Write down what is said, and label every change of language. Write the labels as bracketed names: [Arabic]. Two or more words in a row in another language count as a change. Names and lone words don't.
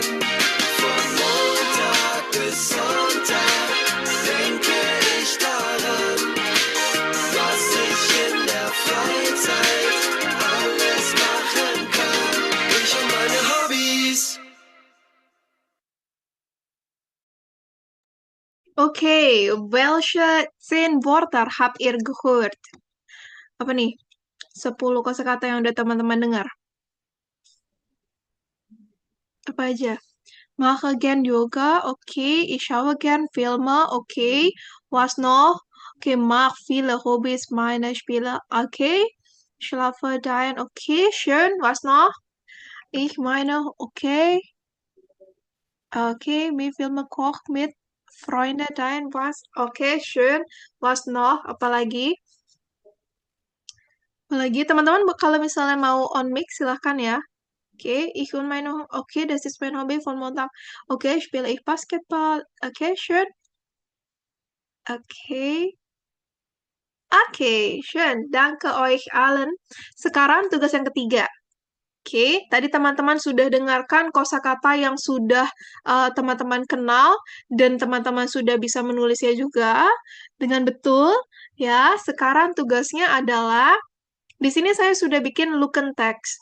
[German] Von Montag bis Sonntag denke ich daran, was ich in der Freizeit alles machen kann. Ich und meine Hobbys. Okay, welche 10 Wörter habt ihr gehört? [Indonesian] Apa nih? 10 kosakata yang udah teman-teman dengar. Apa aja? [German] Mache gern Yoga, okay. Ich schaue gern Filme, okay. Was noch? Okay, mag viele Hobbys meine Spiele. Okay, schlafe dein. Okay, schön. Was noch? Ich meine, okay. Okay, wie Filme kocht mit Freunde dein. Was? Okay, schön. Was noch? [Indonesian] Apalagi? Apalagi teman-teman kalau misalnya mau [English] on mic [Indonesian] silahkan ya. [German] Okay, ich und meine, okay, das ist mein Hobby von Montag. Okay, spiele ich Basketball. Okay, schön. Okay. Oke, schön. Danke euch allen. [Indonesian] Sekarang tugas yang ketiga. Oke, tadi teman-teman sudah dengarkan kosakata yang sudah teman-teman kenal dan teman-teman sudah bisa menulisnya juga dengan betul. Ya, sekarang tugasnya adalah di sini saya sudah bikin [German] looken text.